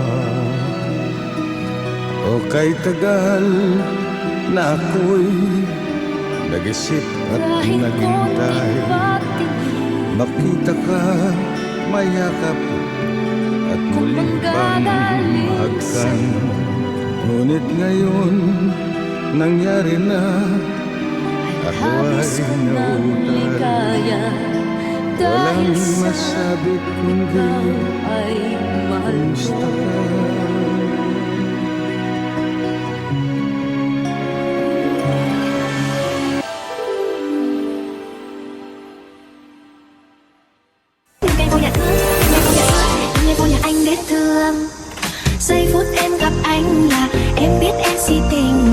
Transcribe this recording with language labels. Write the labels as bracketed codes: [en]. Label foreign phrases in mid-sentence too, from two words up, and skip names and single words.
[tl] O kay tagal na ako'y nag-isip at naghintay, makita ka, mayakap at muli pang mahagkan. Ngunit ngayon nangyari na, ako ay nautal. Walang masabi kundi kumusta ka? [vi] Anh biết thương. Giây phút em gặp anh là em biết em si tình.